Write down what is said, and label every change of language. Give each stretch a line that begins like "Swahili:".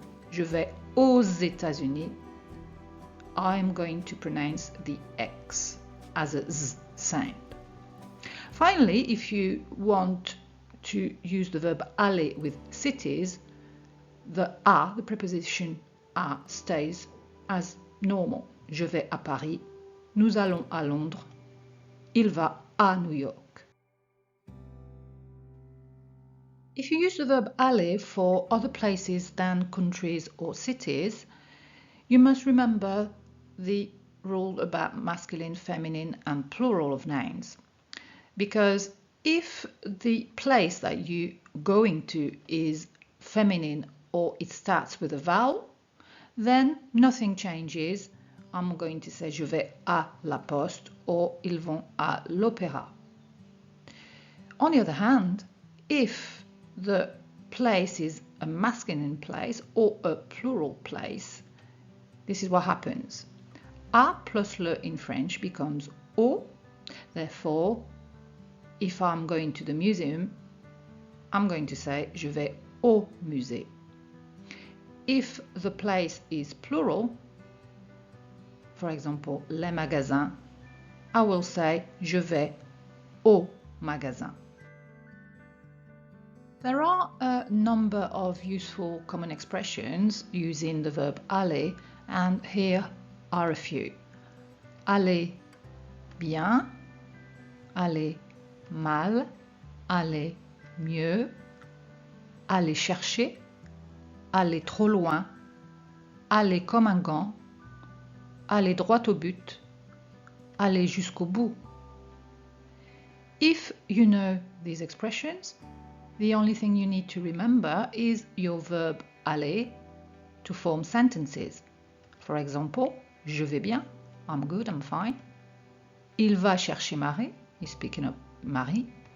French: Je vais aux États-Unis.
English: I'm going to pronounce the X as a Z sound. Finally, if you want to use the verb aller with cities, the à, the preposition à, stays as normal.
French: Je vais à Paris, nous allons à Londres, il va à New York.
English: If you use the verb aller for other places than countries or cities, you must remember the rule about masculine, feminine, and plural of nouns. Because if the place that you're going to is feminine or it starts with a vowel, then nothing changes. I'm going to say
French: je vais à la poste
English: or
French: ils vont à l'opéra.
English: On the other hand, if the place is a masculine place or a plural place, this is what happens. A plus le in French becomes au. Therefore, if I'm going to the museum, I'm going to say
French: je vais au musée.
English: If the place is plural, for example,
French: les magasins,
English: I will say
French: je vais au magasin.
English: There are a number of useful common expressions using the verb aller, and here are a few. Aller
French: bien, aller mal, aller mieux, aller chercher, aller trop loin, aller comme un gant, aller droit au but, aller jusqu'au bout.
English: If you know these expressions, the only thing you need to remember is your verb aller to form sentences. For example,
French: je vais bien,
English: I'm good, I'm fine.
French: Il va chercher Marie,
English: he's speaking of Marie.